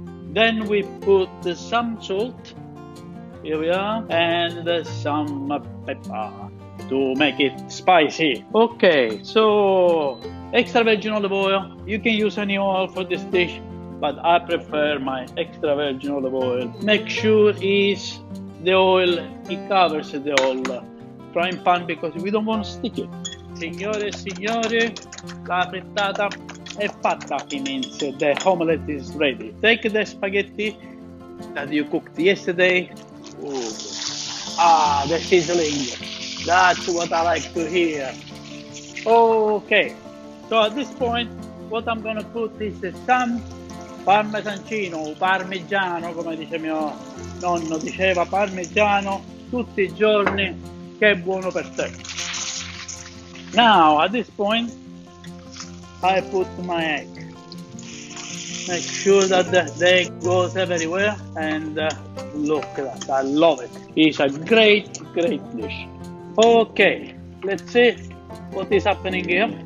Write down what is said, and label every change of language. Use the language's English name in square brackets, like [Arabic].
[English] Then we put some salt, here we are, and some pepper to make it spicy. Okay, so extra virgin olive oil. You can use any oil for this dish, but I prefer my extra virgin olive oil. Make sure the oil covers the whole frying pan because we don't want to stick it. [Italian] Signore e signori, la frittata è fatta. [English] It means the omelette is ready. Take the spaghetti that you cooked yesterday. Ooh. Ah, the sizzling. That's what I like to hear. Okay, so at this point, what I'm gonna put is some [Italian] parmesancino, parmigiano, come dice mio nonno, diceva parmigiano tutti i giorni, che è buono per te. [English] Now, at this point, I put my egg. Make sure that the egg goes everywhere, and look at that, I love it. It's a great, great dish. Okay, let's see what is happening here.